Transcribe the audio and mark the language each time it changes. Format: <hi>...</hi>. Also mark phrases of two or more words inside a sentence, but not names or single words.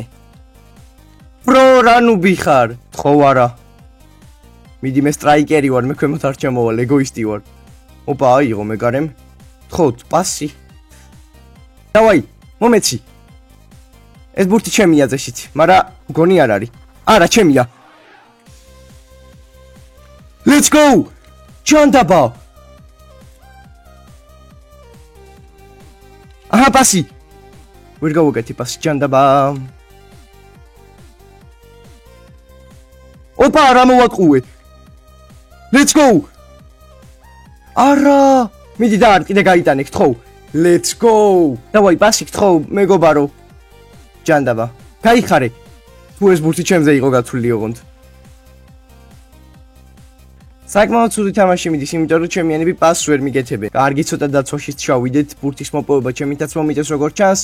<ka>პრო რანუბი ხარ. გთხოვ არა. მიდი მე სტრაიკერი ვარ, მე ქვემოთ არ ჩამოვალ, ეგოისტი ვარ. ოპა აიღო მეკარემ. გთხოვთ პასი. დავაი, მომეცი. ეს ბურთი ჩემია წესით, მაგრამ გონი არ არის. არა, ჩემია.</ka> <en>Let's go!</en> <ka>ჯანდაბა. აჰა, პასი. ვერ გავუკეთე პასი ჯანდაბა. ოპა, რა მოვატყუე.</ka> <en>Let's go!</en> <ka>არა, მიდი და არ კიდე გაიტანე, გთხოვ.</ka> <en>Let's go!</en> <ka>დავაი, პასი გთხოვ, მეგობარო. ჯანდაბა. გაიხარე. თუ ეს ბურთი ჩემზე იყო გათვლილი ოღონდ. საკმაოდ ცუდი თამაში მიდის, იმიტომ რომ ჩემიანები პასს ვერ მიგეთებენ. კარგი ცოტა დაცვაშიც ჩავიდეთ, ბურთის მოპოვება ჩემითაც მომიწევს როგორც ჩანს.</ka>